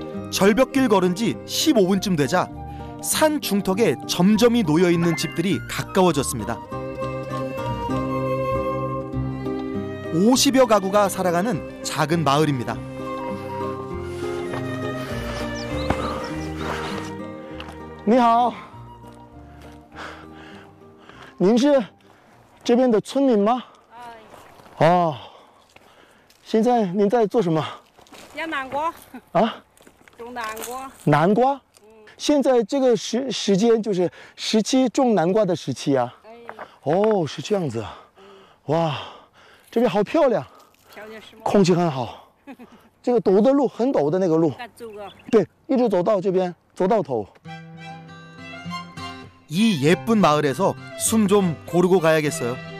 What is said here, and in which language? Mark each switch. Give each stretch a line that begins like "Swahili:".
Korean: 절벽길 걸은 지 15분쯤 되자 산 중턱에 점점이 놓여있는 집들이 가까워졌습니다. 50여 가구가 살아가는 작은 마을입니다.
Chinese: 你好，您是这边的村民吗？哦，现在您在做什么？养南瓜啊？种南瓜。南瓜？现在这个时间就是时期种南瓜的时期啊。哦，是这样子啊。哇，这边好漂亮，漂亮是吗？空气很好。这个陡的路，很陡的那个路。对，一直走到这边，走到头。
Korean: 이 예쁜 마을에서 숨 좀 고르고 가야겠어요.